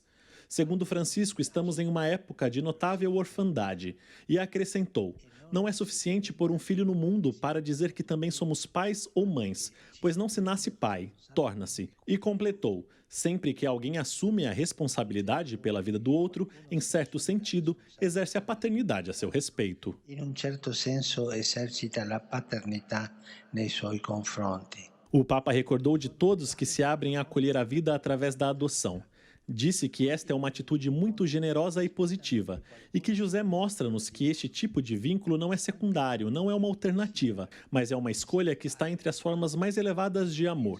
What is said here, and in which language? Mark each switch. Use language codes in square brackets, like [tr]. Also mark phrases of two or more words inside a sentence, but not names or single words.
[pt] Segundo Francisco, estamos em uma época de notável orfandade, e acrescentou: não é suficiente pôr um filho no mundo para dizer que também somos pais ou mães, pois não se nasce pai, torna-se. E completou: sempre que alguém assume a responsabilidade pela vida do outro, em certo sentido, exerce a paternidade a seu respeito. [it] In un certo senso esercita la paternità nei suoi confronti. [pt] O Papa recordou de todos que se abrem a acolher a vida através da adoção. Disse que esta é uma atitude muito generosa e positiva, e que José mostra-nos que este tipo de vínculo não é secundário, não é uma alternativa, mas é uma escolha que está entre as formas mais elevadas de amor.